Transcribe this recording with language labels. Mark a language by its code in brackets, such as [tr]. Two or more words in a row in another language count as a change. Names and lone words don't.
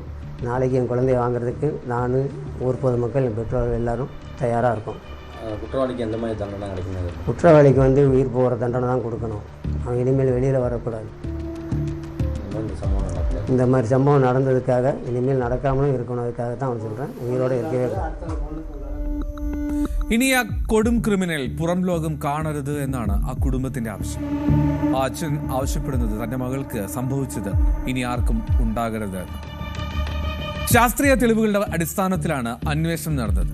[ta] நாளைக்கு என் குழந்தைய வாங்குறதுக்கு நான், ஊர் பொதுமக்கள், என் பெற்றோர்கள் எல்லோரும் தயாராக இருக்கோம். குற்றவாளிக்கு எந்த மாதிரி தண்டனை கிடைக்கும்? குற்றவாளிக்கு உயிர் போகிற தண்டனை தான் கொடுக்கணும். அவன் இனிமேல் வெளியில் வரக்கூடாது. இந்த மாதிரி சம்பவம் நடந்ததுக்காக இனிமேல் நடக்காமலும் இருக்கணும். அதுக்காக தான் அவன் சொல்கிறேன், உயிரோடு இருக்கவே கூடாது. [ml] ഇനി ആ കൊടും ക്രിമിനൽ പുറം ലോകം കാണരുത് എന്നാണ് ആ കുടുംബത്തിന്റെ ആവശ്യം. ആ അച്ഛൻ ആവശ്യപ്പെടുന്നത് തന്റെ മകൾക്ക് സംഭവിച്ചത് ഇനി ആർക്കും ഉണ്ടാകരുത്. ശാസ്ത്രീയ തെളിവുകളുടെ അടിസ്ഥാനത്തിലാണ് അന്വേഷണം നടന്നത്.